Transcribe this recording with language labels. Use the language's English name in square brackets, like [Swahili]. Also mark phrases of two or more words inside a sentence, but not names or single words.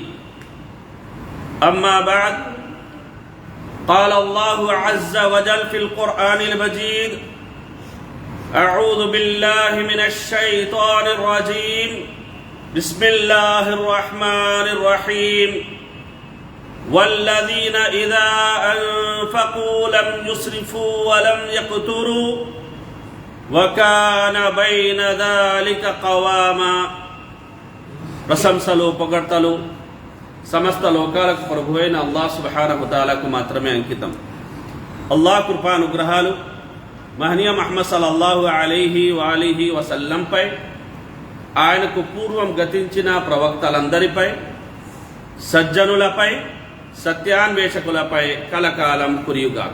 [Arabic] أما بعد، قال الله عز وجل في القرآن المجيد: أعوذ بالله من الشيطان الرجيم، بسم الله الرحمن الرحيم، والذين إذا أنفقوا لم يسرفوا ولم يقتروا وكان بين ذلك قواما. [Telugu] ప్రశంసలు పొగడ్తలు సమస్త లోకాలకు ప్రభువైన అల్లాహ్ [Arabic] سبحانه وتعالى [Telugu] మాత్రమే అంకితం. అల్లాహ్ కృపానుగ్రహాలు మహనీయ ముహమ్మద్ [Arabic] صلى الله عليه وآله وسلم, [Telugu] ఆయనకు పూర్వం గతించిన ప్రవక్తలందరిపై, సజ్జనులపై, సత్యాన్వేషకులపై కలకాలం కురియుగాక.